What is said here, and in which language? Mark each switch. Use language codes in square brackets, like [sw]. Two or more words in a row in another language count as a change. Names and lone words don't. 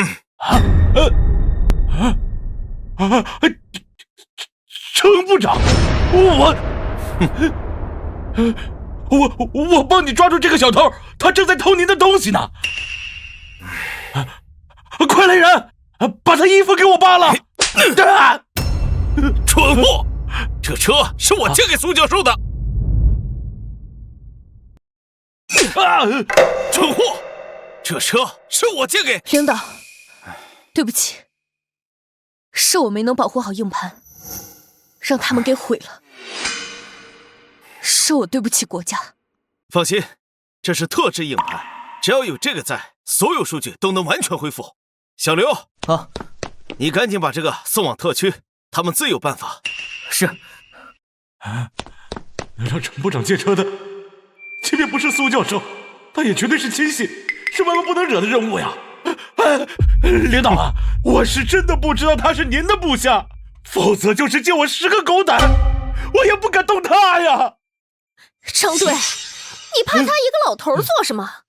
[zh] 程部長，我幫你抓住這個小偷，他正在偷您的東西呢。快來人，把他衣服給我扒了！蠢貨，這車是我借給蘇教授的。蠢貨，這車是我借給領導，對不起，是我沒能保護好硬盤，讓他們給毀了，是我對不起國家。放心，這是特制硬盤，只要有這個在，所有數據都能完全恢復。小劉啊，你趕緊把這個送往特區，他們自有辦法。是。能讓程部長借車的，即便不是蘇教授，他也絕對是親信，是萬萬不能惹的人物呀！領導啊，我是真的不知道他是您的部下，否則就是借我10個狗膽，我也不敢動他呀！張隊，你怕他一個老頭做什麼？